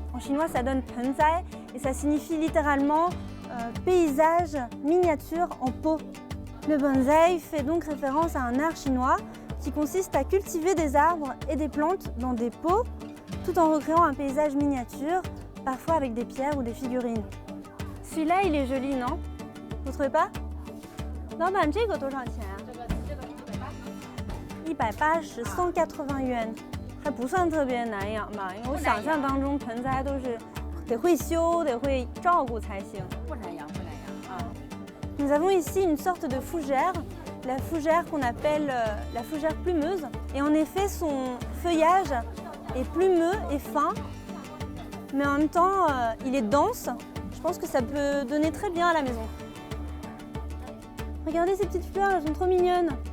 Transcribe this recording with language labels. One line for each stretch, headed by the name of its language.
French: En chinois, ça donne penzai et ça signifie littéralement paysage miniature en pot. Le bonsaï fait donc référence à un art chinois qui consiste à cultiver des arbres et des plantes dans des pots tout en recréant un paysage miniature, parfois avec des pierres ou des figurines. Celui-là, il est joli, non? Vous trouvez pas?
Chinese: 老板，这个多少钱啊？180 180元，还不算特别难养吧？因为我想象当中盆栽都是得会修、得会照顾才行。不难养啊。
French: Nous avons ici une sorte de fougère, la fougère qu'on appelle la fougère plumeuse. Et en effet, son feuillage est plumeux et fin, mais en même temps, il est dense. Je pense que ça peut donner très bien à la maison. Regardez ces petites fleurs, elles sont trop mignonnes.